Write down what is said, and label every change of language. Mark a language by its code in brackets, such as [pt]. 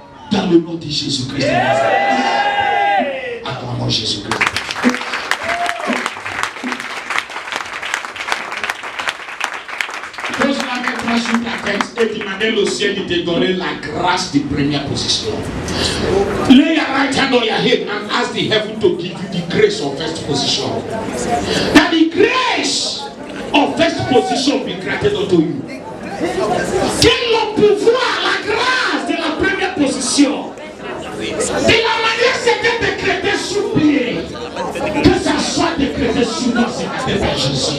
[fr] Dans le nom de Jésus-Christ de Nazareth. Acclamons Jésus-Christ. Pose la main sur ta tête et demandez au ciel de te donner la grâce de première position. [en] Lay your right hand on your head and ask the heaven to give you the grace of first position. That the grace of first position be granted unto you. [fr] Que le pouvoir, la grâce de la première position, de la manière c'était décrété sous pied, que ça soit décrété sous nos sénateurs par Jésus.